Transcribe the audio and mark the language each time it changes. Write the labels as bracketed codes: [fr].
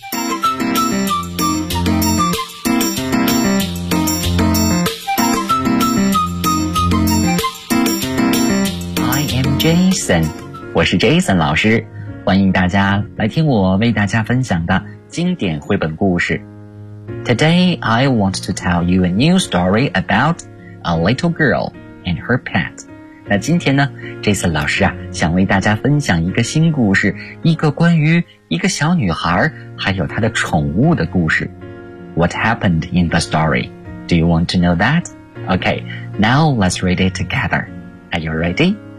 [en] I am Jason, [zh] 我是 Jason 老师。欢迎大家来听我为大家分享的经典绘本故事。 [en] Today, I want to tell you a new story about a little girl and her pet. [zh] 那今天呢 ,Jason 老师啊想为大家分享一个新故事一个关于一个小女孩还有她的宠物的故事。 [en] What happened in the story? Do you want to know that? Okay, now let's read it together. Are you ready?